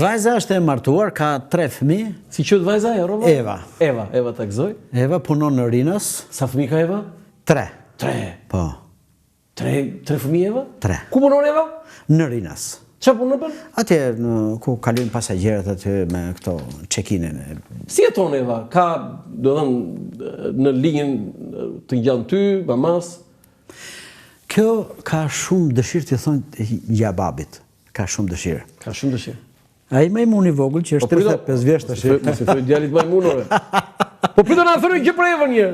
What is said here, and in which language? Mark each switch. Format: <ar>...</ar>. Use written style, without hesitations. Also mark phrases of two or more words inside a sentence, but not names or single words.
<sq>Vajza është e martuar, ka 3 fëmijë. Si quhet vajza e Rova? Eva. Eva ta gëzoj. Eva punon në Rinës. Sa fëmijë ka Eva? 3. 3. Po. 3 fëmijë Eva? 3. Ku punon Eva? Në Rinës. Çfarë punon bën? Atje ku kalojnë pasagerët aty me këto check-in-in. Si jeton Eva? Ka, do të thënë, në linjën të ngjan ty, mamas? Kjo ka shumë dëshirë të thonë ja babit. Ka shumë dëshirë. Ka shumë dëshirë. Ai majmuni i vogël që është 35 vjeç tash. Mos i thoj djalit majmunore. Po pritën na thoni gjë për Evën një.</sq>